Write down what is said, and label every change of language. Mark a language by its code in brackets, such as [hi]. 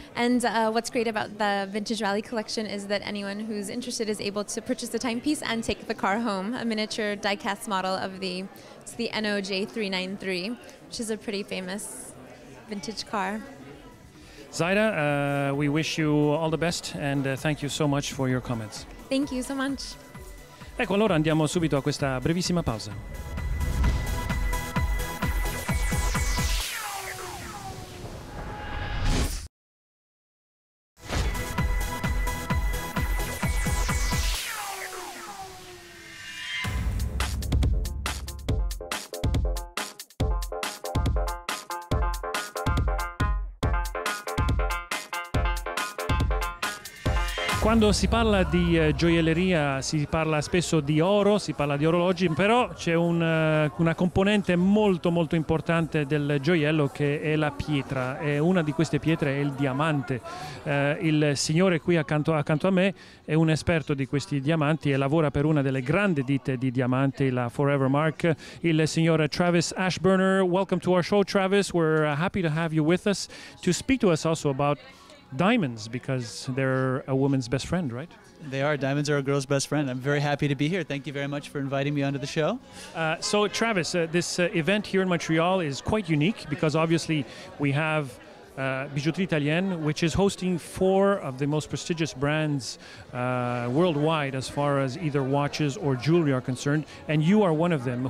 [en] And what's great about the Vintage Rally collection is that anyone who's interested is able to purchase the timepiece and take the car home, a miniature die-cast model of the NOJ 393, which is a pretty famous vintage car. Zaida, we wish you all the best, and thank you so much for your comments. Thank you so much. [it] Ecco, allora andiamo subito a questa brevissima pausa. Quando si parla di gioielleria si parla spesso di oro, si parla di orologi, però c'è una componente molto molto importante del gioiello che è la pietra, e una di queste pietre è il diamante. Il signore qui accanto a me è un esperto di questi diamanti e lavora per una delle grandi ditte di diamanti, la Forever Mark, il signor Travis Ashburner. [en] Welcome to our show, Travis. We're happy to have you with us to speak to us also about diamonds, because they're a woman's best friend, right? They are. Diamonds are a girl's best friend. I'm very happy to be here. Thank you very much for inviting me onto the show. So Travis, this event here in Montreal is quite unique, because obviously we have Bijouterie Italienne, which is hosting 4 of the most prestigious brands worldwide as far as either watches or jewelry are concerned, and you are one of them.